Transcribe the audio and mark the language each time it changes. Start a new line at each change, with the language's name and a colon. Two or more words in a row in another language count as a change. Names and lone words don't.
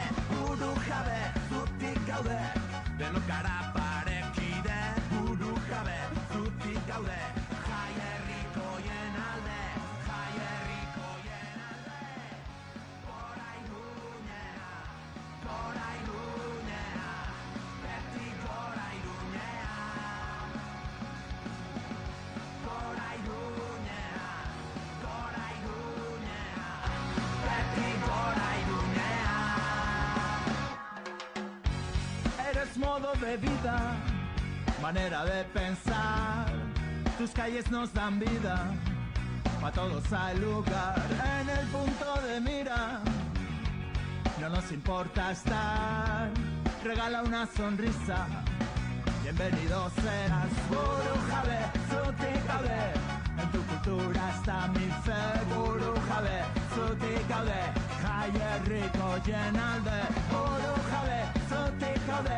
Basque: buru jabe, zutik gaude, denok gara parekide, buru jabe, zutik gaude, jai herrikoien alde, jai herrikoien alde, gora Irunea, beti gora Irunea, gora Irunea, beti gora Irunea.
Spanish: Eres modo de vida, manera de pensar, tus calles nos dan vida, pa' todos hay lugar en el punto de mira, no nos importa estar, regala una sonrisa, bienvenido serás,
Basque: buru jabe, zutik gaude,
Spanish: en tu cultura está mi fe,
Basque: buru jabe, zutik gaude, jai herrikoien alde, buru jabe, zutik gaude,